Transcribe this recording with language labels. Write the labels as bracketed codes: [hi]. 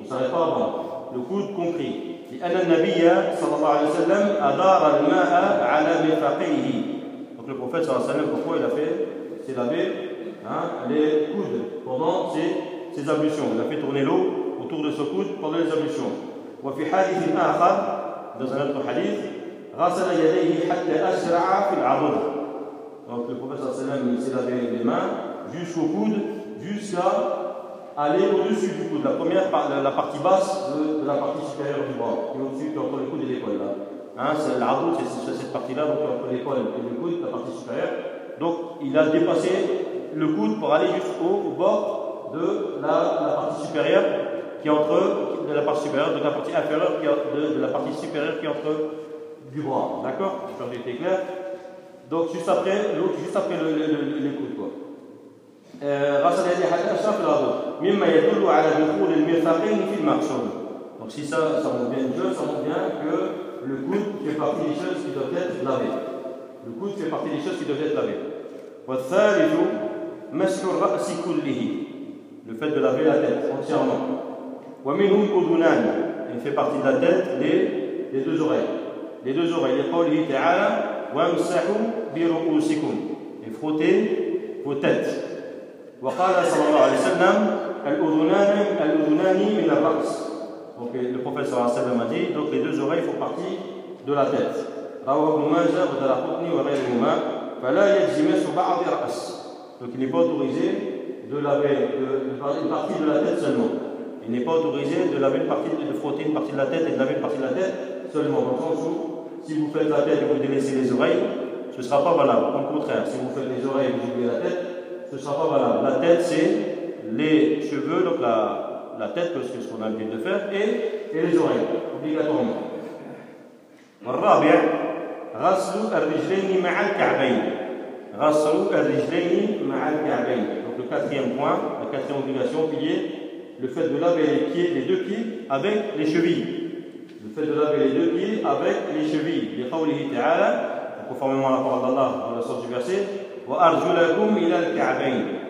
[fr] On ne s'arrête pas avant. Le coude compris. [ar] لِأَنَّ النَّبِيَّ صَلَى اللَّهُ عَلَيْهِ وَسَلَّمْ أَدَارَ الْمَاءَ عَلَى مِرْفَقِهِ. [fr] Donc le prophète [ar] صلى الله عليه وسلم, [fr] pourquoi il a fait c'est laver hein, les coudes pendant ses ablutions. Il a fait tourner l'eau autour de son coude pendant les ablutions. [ar] وفي حديث آخر [fr] dans un autre hadith [ar] غسل يديه حتى أسرع في العضد. [fr] Donc le prophète [ar] صلى الله عليه وسلم [fr] s'est lavé les mains jusqu'au coude, jusqu'à aller au-dessus du coude, la partie basse de la partie supérieure du bras, qui est au-dessus, entre le coude et l'épaule là. Hein, c'est l'arbre, c'est cette partie-là, donc entre l'épaule et le coude, la partie supérieure. Donc il a dépassé le coude pour aller jusqu'au bord de la partie supérieure qui est entre de la partie supérieure, de la partie inférieure qui est de la partie supérieure qui est entre du bras. D'accord ? J'espère que j'ai été clair. Donc juste après l'autre, juste après le coude quoi. [ar] غسل يديه حتى أشرف العضد مما يدل على دخول المرفقين في المقصود. [fr] Donc si ça montre bien une chose, ça montre bien que le coude fait partie des choses qui doivent être lavées. Le coude fait partie des choses qui doivent être lavées. [ar] والثالث مسح الرأس كله. [fr] Le fait de laver la tête entièrement. [ar] ومنه الأذنان. [fr] Il fait partie de la tête les deux oreilles. Les deux oreilles. [ar] لقوله تعالى وامسحوا برؤوسكم. [fr] Et frottez vos têtes. [ar] وقال صلى الله عليه وسلم الأذنان من الرأس. [fr] Donc le prophète [ar] صلى الله عليه وسلم [fr] a dit donc les deux oreilles font partie de la tête. [ar] رواه ابن ماجه والدارقطني وغيرهما فلا يجزي مسح بعض الرأس. [fr] Donc il n'est pas autorisé de laver une partie de la tête seulement. Il n'est pas autorisé de laver une partie de frotter une partie de la tête et de laver une partie de la tête seulement. Dans le sens où si vous faites la tête et vous délaissez les oreilles, ce ne sera pas valable. Au contraire, si vous faites les oreilles et vous oubliez la tête, ce ne sera pas valable. La tête, c'est les cheveux, donc la tête, que c'est ce qu'on a l'habitude de faire, et les oreilles, obligatoirement. [ar] الرابع غسل الرجلين مع الكعبين. غسل الرجلين مع الكعبين. [fr] Donc le quatrième point, la quatrième obligation, pilier, le fait de laver les deux pieds avec les chevilles. Le fait de laver les deux pieds avec les chevilles. [ar] لقوله تعالى, [fr] conformément à la parole d'Allah dans le sens du verset, [ar] وأرجلكم إلى الكعبين.